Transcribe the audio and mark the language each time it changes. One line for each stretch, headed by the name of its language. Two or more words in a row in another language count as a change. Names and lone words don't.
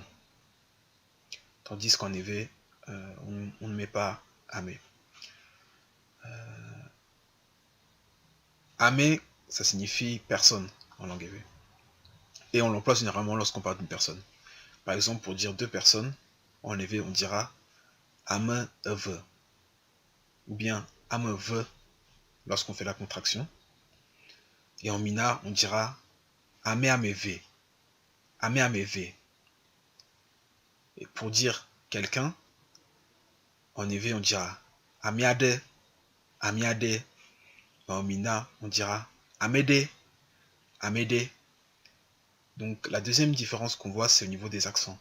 French: Tandis qu'en EV, on ne met pas ame. Ame, ça signifie personne en langue EV. Et on l'emploie généralement lorsqu'on parle d'une personne. Par exemple, pour dire 2 personnes, en EV, on dira
Ewe: ame eve.
French: Ou bien
Ewe: ame ve
French: lorsqu'on fait la contraction. Et en MINA, on dira
Gen: ame ameve. Ame ameve.
French: Et pour dire quelqu'un, en EV, on dira amiade. Amiade. En MINA, on dira amede. Amede. Donc la deuxième différence qu'on voit, c'est au niveau des accents.